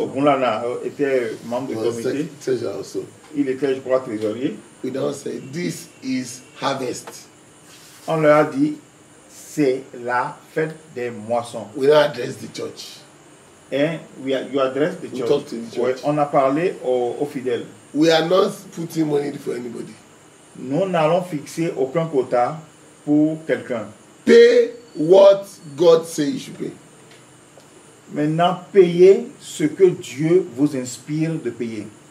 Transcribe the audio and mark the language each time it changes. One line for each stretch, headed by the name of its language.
French: Ogunlana était membre du comité.
English: Treasurer also.
French: Il était, je crois, trésorier.
English: We now say, this is harvest.
French: On leur a dit, c'est la fête des moissons.
English: We now address the church. And you address the church. Talk to the church.
French: On a parlé aux fidèles.
English: We are not putting money for anybody.
French: Nous n'allons fixer aucun quota pour quelqu'un.
English: Pay what God says you should pay.
French: Maintenant, payez ce que Dieu vous inspire de payer.